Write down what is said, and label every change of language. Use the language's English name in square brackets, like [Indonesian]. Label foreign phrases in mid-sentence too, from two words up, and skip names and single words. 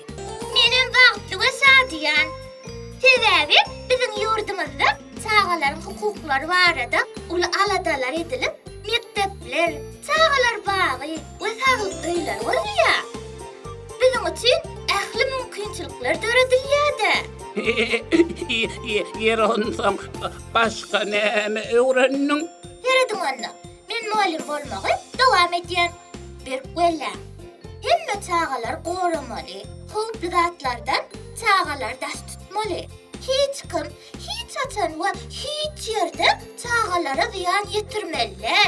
[Turkmen] Menem bagtly we şadiýan. Sebebi bizim ýurdumyzda çağaların hukuklary barada uly aladalar edilip, mektepler, çağalar bagy we saglyk öýler bolýar. Bizim üçin ähli mümkinçilikler döredilýär-de. Yer onsam başka näme öğrendin? Feredin anna, men muallim bolmagy dowam edýän. Bir güllä. Hemme çağalar goramaly, howply zatlardan çağalar daş tutmaly. Hiç kim, hiç atan we hiç ýerde çağalara ziyan ýetirmeler.